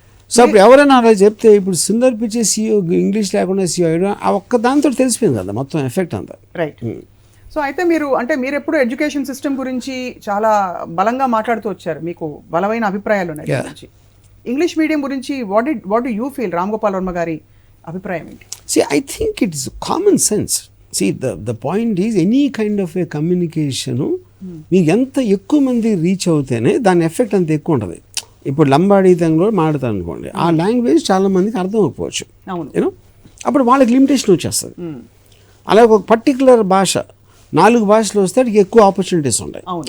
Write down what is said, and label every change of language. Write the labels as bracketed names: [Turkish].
[Telugu] So అప్పుడు ఎవరైనా అలా చెప్తే, ఇప్పుడు సుందర్ పిచ్చే CEO ఇంగ్లీష్ లేకుండా CEO ఆ ఒక్క దాంతో తెలిసిపోయింది కదా మొత్తం ఎఫెక్ట్ అంతా. రైట్. సో అయితే మీరు ఎప్పుడు ఎడ్యుకేషన్ సిస్టమ్ గురించి చాలా బలంగా మాట్లాడుతూ వచ్చారు, మీకు బలమైన అభిప్రాయాలు ఉన్నాయి. ఇంగ్లీష్ మీడియం గురించి [English] What do you feel? [Telugu] Ram Gopal Varma గారి అభిప్రాయం ఏంటి? [English] See, I think it's common sense. See, the point is any kind of a communication [Telugu] మీకు ఎంత ఎక్కువ మంది రీచ్ అవుతేనే దాని ఎఫెక్ట్ అంత ఎక్కువ ఉంటుంది. ఇప్పుడు లంబాడీ తెంగులో మాట్లాడతారు అనుకోండి, ఆ లాంగ్వేజ్ చాలా మందికి అర్థం అవ్వకపోవచ్చు, యూనో, అప్పుడు వాళ్ళకి లిమిటేషన్ వచ్చేస్తుంది. అలాగే ఒక పర్టికులర్ భాష 4 భాషలు వస్తే వాటికి ఎక్కువ ఆపర్చునిటీస్ ఉంటాయి.